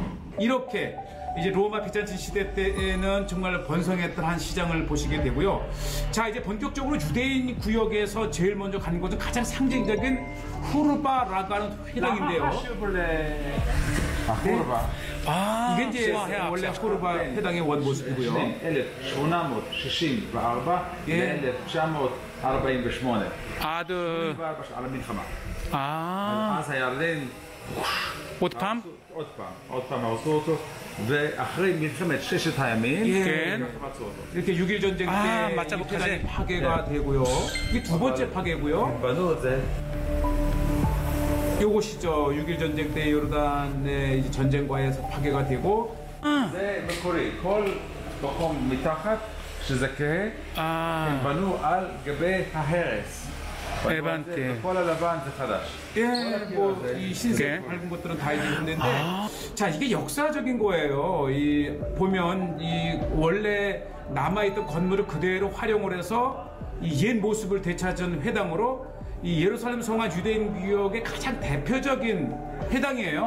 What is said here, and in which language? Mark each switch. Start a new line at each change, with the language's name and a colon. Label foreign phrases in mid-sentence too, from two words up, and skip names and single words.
Korean: 이렇게 이제 로마 비잔틴 시대 때에는 정말 번성했던 한 시장을 보시게 되고요. 자, 이제 본격적으로 유대인 구역에서 제일 먼저 가는 것은 가장 상징적인 후르바라고 하는 회당인데요. 이게 이제 원래 후르바 회당의 원 모습이고요.
Hebrew: עוד פעם? עוד פעם הרסו אותו ואחרי מלחמת ששת הימים
Korean: 이렇게 6.1 전쟁 때 회당이 파괴가 되고요. 이게 두 번째 파괴고요.
Hebrew: בנו את זה
Korean: 요것이죠. 6.1 전쟁 때 요르단의 이제 전쟁과에서 파괴가 되고.
Hebrew: זה מקורי, כל מקום מתחת שזה כהה, הם בנו על גבי ההרס. הבנתי. כל הלבן זה חדש.
Korean: 예, 뭐 이 흰색 밝은 것들은 다 이제 있는데, 자 이게 역사적인 거예요. 이 보면 이 원래 남아있던 건물을 그대로 활용을 해서 이 옛 모습을 되찾은 회당으로 이 예루살렘 성화 유대인 구역의 가장 대표적인 회당이에요.